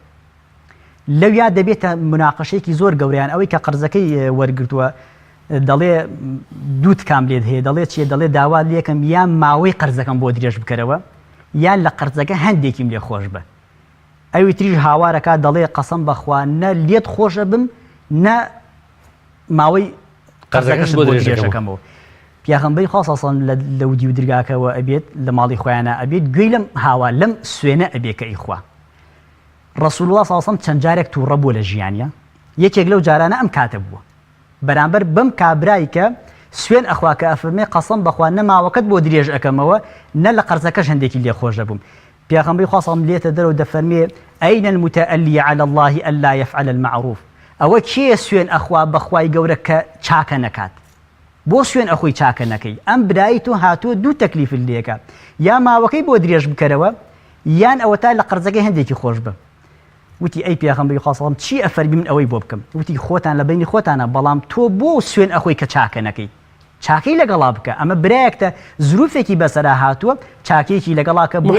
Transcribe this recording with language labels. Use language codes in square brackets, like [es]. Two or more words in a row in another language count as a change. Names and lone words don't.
[ckb] لەویا دەبێتە مناقەشەیەکی زۆر گەورەیان ئەوەی کە قەرزەکەی وەرگرتووە دەڵێ دوو تکام لێت هەیە دەڵێت چیە دەڵێ داوا لێکم یان ماوەی قەرزەکەم بۆ درێژ بکەرەوە یان لە قەرزەکە هەندێکیم لێ خۆش بە ئەوی تریش هاوارەکە دەڵێ قەسەم بەخوا نە لێت خۆشە بم نە ماوەی قەرزەکەش بۆ درێژەکەمەوە پیاغەمبەری خوا [ar] صلی الله علیه و سلم [ckb] لە ودی و درگاکەوە ئەبێت لە ماڵی خۆیانە ئەبێت گوێی لەم هاوا لەم سوێنە ئەبێ کە ئیخوا [ar] رسول الله صلی الله علیه و سلم [ckb] چەند جارێک تووڕە بووە لە ژیانیە یەکێک لەو جارانە ئەم کاتە بووە بەرامبەر بەم کابرایی کە سوێن ئەخوا کە ئەفەرمێ قەسەم بەخوا نە ماوەکەت بۆ درێژ ئەەکەمەوە نە لە قەرزەکەش هەندێکی لێ خۆش دەبووم پیاغەمبەری خوا [ar] صلی الله علیه و سلم [ckb] لێتە دەرەوە دەفەرمێ [ar] ئەین المتألی على الله ألا يفعل المعروف [ckb] ئەوە کێ سوێن ئەخوا بەخوای گەورە کە چاکە نەکات بۆ سوێن ئەخۆی چاکە نەکەی ئەم برایی تۆ هاتووە دوو تەکلیفت لێکە یا ماوەکەی بۆ درێژ بکەرەوە یان ئەوە تا لە قەرزەکەی هەندێکی خۆش بە وتی ئەی پێغەمبەری خوا [ar] صلی الله علیه و سلم [ckb] چی ئەفەرمی من ئەوەی بۆ بکەم وتی خۆتان لە بینی خۆتانە بەڵام تۆ بۆ سوێن ئەخۆی کە چاکە نەکەی چاکەی لەگەڵا بکە ئەمە برایەکتە زروفێکی بەسەرا هاتووە چاکێکی لەگەڵاکە بۆ